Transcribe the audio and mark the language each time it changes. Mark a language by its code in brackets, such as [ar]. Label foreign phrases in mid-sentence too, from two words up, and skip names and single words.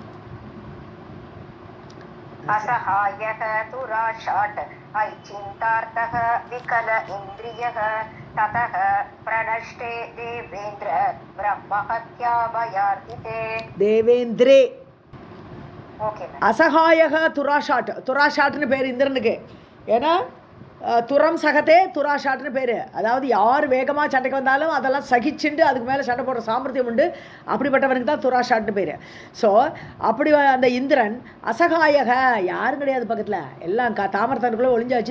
[sa] असहायः तुराशाट् ऐचिन्तार्थः विकल इन्द्रियः ततः प्रणष्टे देवेन्द्र ब्रह्महत्या भयार्थिते தேவேந்திரே [en] okay ma'am [ta] அசகாயக துராஷாட்னு பேர் இந்திரனுக்கு. ஏன்னா [sa] तुरं सहते [ta] துராஷாட்னு பேர். அதாவது யார் வேகமாக சண்டைக்கு வந்தாலும் அதெல்லாம் சகிச்சுண்டு அதுக்கு மேலே சண்டை போடுற சாமர்த்தியம் உண்டு. அப்படிப்பட்டவனுக்கு தான் துராஷாட்னு பேர். ஸோ அப்படி அந்த இந்திரன் அசகாயக, யாரும் கிடையாது பக்கத்தில், எல்லாம் தாமரத்தனுக்குள்ளே ஒளிஞ்சாச்சு.